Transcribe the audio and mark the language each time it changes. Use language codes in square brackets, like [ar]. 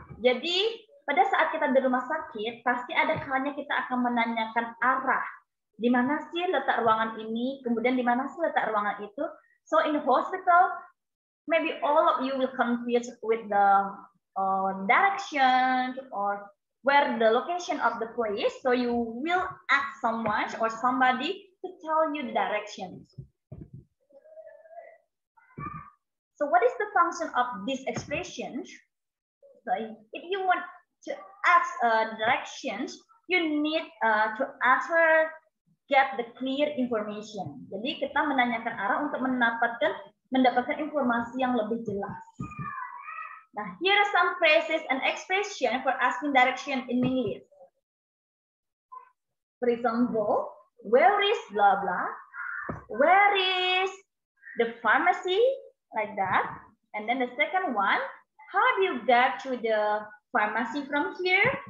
[id] Jadi pada saat kita di rumah sakit, pasti ada kalanya kita akan menanyakan arah. Di mana sih letak ruangan ini? Kemudian di mana sih letak ruangan itu? [en] So in the hospital, maybe all of you will confused with the direction or where the location of the place. So you will ask someone or somebody to tell you the directions. So what is the function of this expression? So if you want to ask directions, you need to get the clear information. [id] Jadi kita menanyakan arah untuk mendapatkan informasi yang lebih jelas. [en] Nah, here are some phrases and expression for asking direction in English. For example, where is blah blah? Where is the pharmacy? Like that. And then the second one, how do you get to the pharmacy from here?